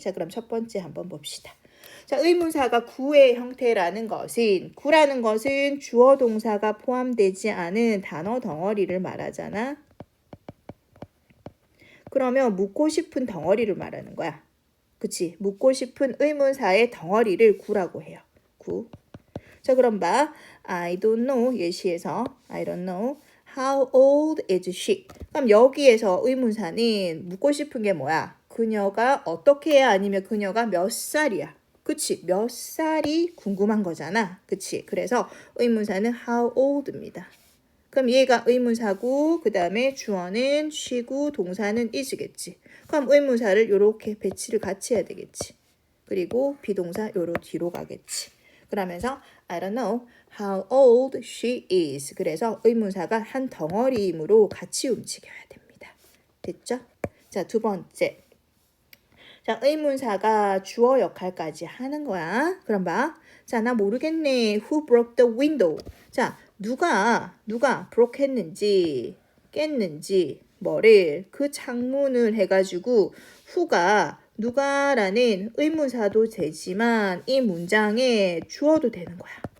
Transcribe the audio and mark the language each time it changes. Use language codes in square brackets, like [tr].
[ko] 자, 그럼 첫 번째 한번 봅시다. 자, 의문사가 구의 형태라는 것은 구라는 것은 주어 동사가 포함되지 않은 단어 덩어리를 말하잖아. 그러면 묻고 싶은 덩어리를 말하는 거야. 그치? 묻고 싶은 의문사의 덩어리를 구라고 해요. 구. 자, 그럼 봐. [en] I don't know [ko] 예시에서 I don't know. [en] How old is she? [ko] 그럼 여기에서 의문사는 묻고 싶은 게 뭐야? 그녀가 어떻게 해야 아니면 그녀가 몇 살이야? 그치? 몇 살이 궁금한 거잖아. 그치? 그래서 의문사는 how old입니다. 그럼 얘가 의문사고 그 다음에 주어는 she고 동사는 is겠지. 그럼 의문사를 이렇게 배치를 같이 해야 되겠지. 그리고 비동사 요로 뒤로 가겠지. 그러면서 [en] I don't know how old she is. [ko] 그래서 의문사가 한 덩어리이므로 같이 움직여야 됩니다. 됐죠? 자, 두 번째. 자, 의문사가 주어 역할까지 하는 거야. 그럼 봐. 자, 나 모르겠네. [en] Who broke the window? [ko] 자, 누가 broke 했는지, 깼는지, 뭐를, 그 창문을 해가지고, who가 누가라는 의문사도 되지만, 이 문장에 주어도 되는 거야.